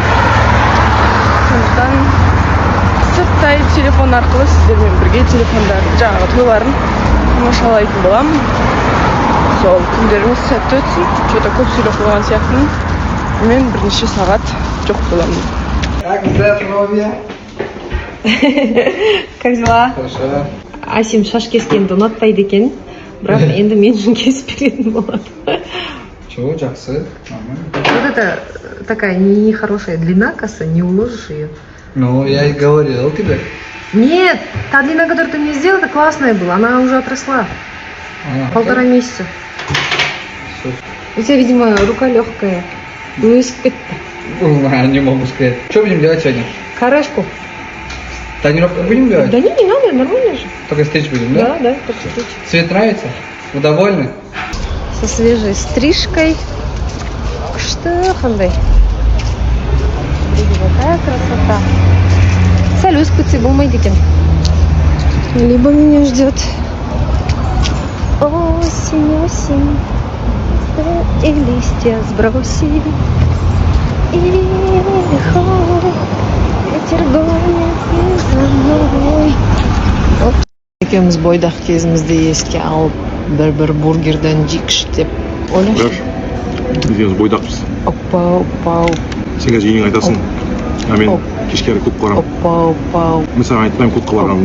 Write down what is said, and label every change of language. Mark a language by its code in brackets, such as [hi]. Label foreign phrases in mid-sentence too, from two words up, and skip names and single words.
[kk] Сондықтан сырттай телефон арқылы сіздермен бірге телефондарды жаңағы тойларын тамашалайтын боламын. Сол күндеріңіз сәтті өтсін. Что-то көп сөйлеп қойған сияқтымын. Мен бірнеше сағат жоқ боламын. [ru] Как здоровье? Как дела? Хорошо. [kk] Асим шаш кескенді ұнатпайды екен, бірақ енді мен үшін кесіп беретін болады. [ru] Чего, жақсы? Нормально. Вот это такая нехорошая длина коса, не уложишь ее. Ну, я и говорил тебе. Нет, та длина, которую ты мне сделала, это классная была, она уже отросла. 1,5 месяца. Всё. У тебя, видимо, рука легкая. Ну, испытка. Не могу сказать. Что будем делать сегодня? Корешку. Тренировку будем делать? Да не надо, нормально же. Только стричь будем, да? Да, только стричь. Цвет нравится? Вы довольны? Со свежей стрижкой. Что, қандай? Какая красота. [kk] Сәл өсіп кетсе болмайды екен. [ru] либо меня ждет осень, осень, и листья сброси, и лихой ветер гонит за мной. [kk] Екеуміз бойдақ кезімізде еске алып бір бургерден жейікші деп ойлашы. Екеуміз бойдақпыз. Оппа, оппа, Сен қазір үйің айтасың. А мен кешке қарай клубқа барамын. оппа, оппа, Мен саған айтпаймын клубқа барғанымда.